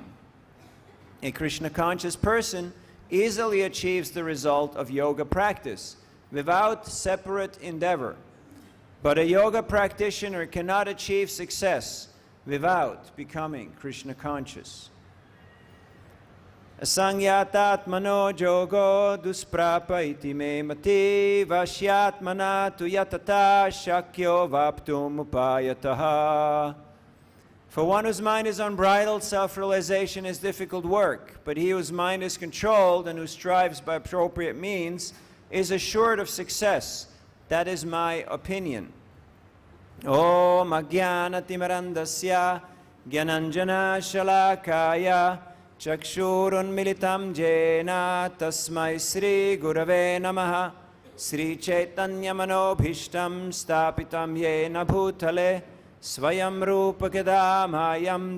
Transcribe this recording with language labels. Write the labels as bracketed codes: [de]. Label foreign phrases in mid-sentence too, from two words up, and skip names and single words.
[en] A Krishna conscious person easily achieves the result of yoga practice without separate endeavor. But a yoga practitioner cannot achieve success without becoming Krishna conscious. [sa] Asaṁyatātmanā yogo duṣprāpa iti me matiḥ vaśyātmanā tu yatatā śakyo vāptum upāyataḥ. [en] For one whose mind is unbridled, self-realization is difficult work, but he whose mind is controlled and who strives by appropriate means is assured of success. That is my opinion. [sa] Om ajñānatimirandasya gyananjana shalakaya chakshurunmilitam jena tasmai Sri Gurave Namaha Sri Chaitanya Manobhishtam Stapitam Yena Bhutale Swayam Rupa Kedamayam